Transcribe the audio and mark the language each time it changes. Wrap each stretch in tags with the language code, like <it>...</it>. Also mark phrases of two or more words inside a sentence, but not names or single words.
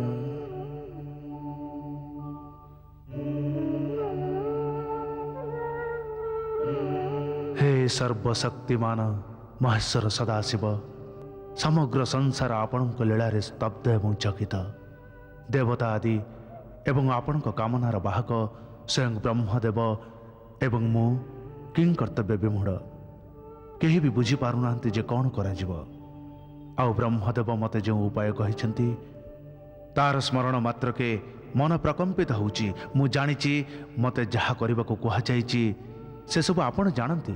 <or>ହେ ସର୍ବଶକ୍ତିମାନ ମହେଶ୍ୱର ସଦାଶିବ, ସମଗ୍ର ସଂସାର ଆପଣଙ୍କ ଲୀଳାରେ ସ୍ତବ୍ଧ ଏବଂ ଚକିତ। ଦେବତା ଆଦି ଏବଂ ଆପଣଙ୍କ କାମନାର ବାହକ ସ୍ୱୟଂ ବ୍ରହ୍ମଦେବ ଏବଂ ମୁଁ କିଂ କର୍ତ୍ତବ୍ୟ ବିମୂଢ଼ କେହି ବି ବୁଝିପାରୁନାହାନ୍ତି ଯେ କ'ଣ କରାଯିବ। ଆଉ ବ୍ରହ୍ମଦେବ ମୋତେ ଯେଉଁ ଉପାୟ କହିଛନ୍ତି ତାର ସ୍ମରଣ ମାତ୍ରକେ ମନ ପ୍ରକମ୍ପିତ ହେଉଛି। ମୁଁ ଜାଣିଛି ମୋତେ ଯାହା କରିବାକୁ କୁହାଯାଇଛି ସେସବୁ ଆପଣ ଜାଣନ୍ତି।</or>